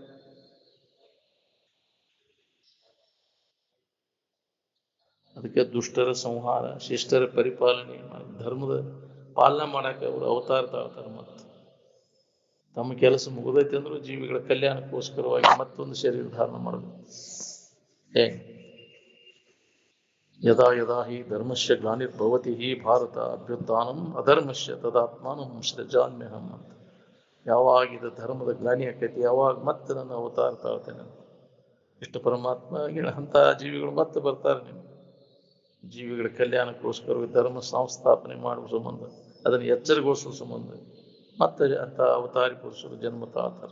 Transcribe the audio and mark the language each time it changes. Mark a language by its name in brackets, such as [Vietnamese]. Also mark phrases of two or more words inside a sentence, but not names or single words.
[Kannada] ಅದಕ್ಕೆ ದುಷ್ಟರ ಸಂಹಾರ, ಶಿಷ್ಟರ ಪರಿಪಾಲನೆ, ಧರ್ಮದ ಪಾಲನೆ ಮಾಡಕ್ಕೆ ಅವರು ಅವತಾರ ತಾಳ್ತಾರೆ. ಮತ್ತು ತಮ್ಮ ಕೆಲಸ ಮುಗಿದೈತೆ ಅಂದ್ರೂ ಜೀವಿಗಳ ಕಲ್ಯಾಣಕ್ಕೋಸ್ಕರವಾಗಿ ಮತ್ತೊಂದು ಶರೀರ ಧಾರಣ ಮಾಡಬೇಕು. [Sanskrit] ಯದಾ ಯದಾ ಹಿ ಧರ್ಮಸ್ಯ ಗ್ಲಾನಿರ್ಭವತಿ ಹಿ ಭಾರತ ಅಭ್ಯುತ್ಥಾನಂ ಅಧರ್ಮಸ್ಯ ತದಾತ್ಮಾನಂ ಸೃಜಾಮ್ಯಹಂ ಅಂತ. [Kannada] ಯಾವಾಗಿದ ಧರ್ಮದ ಗ್ಲಾನಿ ಆಕೈತಿ, ಯಾವಾಗ ಮತ್ತೆ ನನ್ನ ಅವತಾರ ತಾಳ್ತೇನೆ. ಇಷ್ಟು ಪರಮಾತ್ಮ ಅಂತ ಜೀವಿಗಳು ಮತ್ತೆ ಬರ್ತಾರೆ. ನೀವು ಜೀವಿಗಳ ಕಲ್ಯಾಣಕ್ಕೋಸ್ಕರ ಧರ್ಮ ಸಂಸ್ಥಾಪನೆ ಮಾಡುವ ಸಂಬಂಧ, ಅದನ್ನು ಎಚ್ಚರಗೊಳಿಸುವ ಸಂಬಂಧ ಮತ್ತೆ ಅಂತ ಅವತಾರಿ ಪುರುಷರು ಜನ್ಮ ತಾಳ್ತಾರೆ.